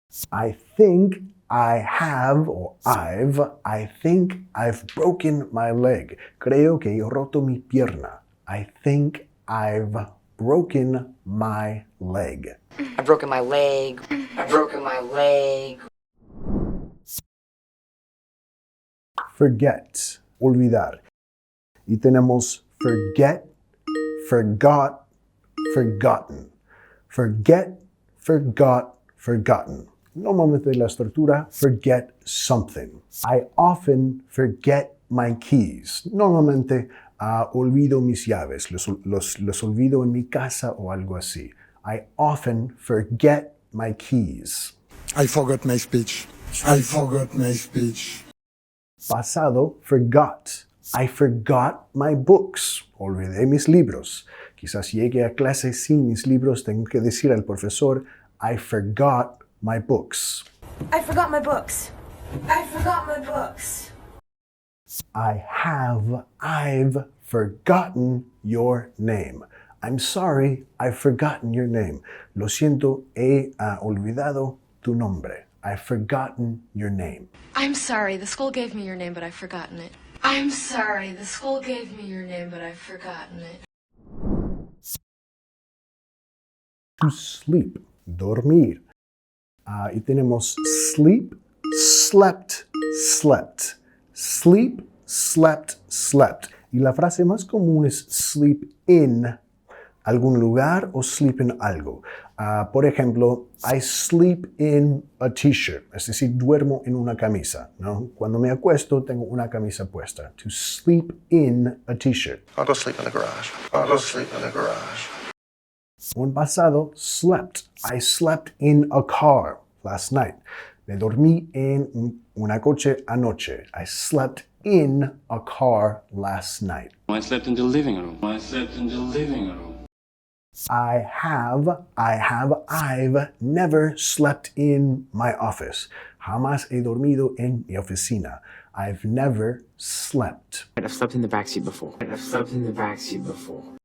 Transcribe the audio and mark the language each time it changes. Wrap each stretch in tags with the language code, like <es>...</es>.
<en>I think I have, or I think I've broken my leg.</en> <es>Creo que he roto mi pierna.</es> <en>I think I've broken my leg. I've broken my leg. I've broken my leg. Forget, olvidar.</en> <es>Y tenemos</es> <en>forget, forgot, forgotten. Forget, forgot, forgotten.</en> <es>Normalmente la estructura</es> <en>forget something. I often forget my keys.</en> <es>Normalmente olvido mis llaves. Los olvido en mi casa o algo así.</es> <en>I often forget my keys. I forgot my speech. I forgot my speech. Pasado, forgot. I forgot my books.</en> <es>Olvidé mis libros. Quizás llegue a clase sin mis libros. Tengo que decir al profesor,</es> <en>I forgot my books. I forgot my books. I forgot my books. I've forgotten your name. I'm sorry, I've forgotten your name.</en> <es>Lo siento, he olvidado tu nombre.</es> <en>I've forgotten your name. I'm sorry, the school gave me your name, but I've forgotten it. I'm sorry, the school gave me your name, but I've forgotten it. To sleep, dormir.</en> <es>Y tenemos</es> <en>sleep, slept, slept. Sleep, slept, slept.</en> <es>Y la frase más común es sleep in algún lugar o sleep in algo. Por ejemplo,</es> <en>I sleep in a t-shirt,</en> <es>es decir, duermo en una camisa, ¿no? Cuando me acuesto, tengo una camisa puesta.</es> <en>To sleep in a t-shirt. I'll go sleep in the garage. I'll go sleep in the garage.</en> <es>Un pasado, slept.</es> <en>I slept in a car last night.</en> <es>Me dormí en una coche anoche.</es> <en>I slept in a car last night. I slept in the living room. I slept in the living room. I've never slept in my office.</en> <es>Jamás he dormido en mi oficina.</es> <en>I've never slept. I've slept in the backseat before. I've slept in the backseat before.</en>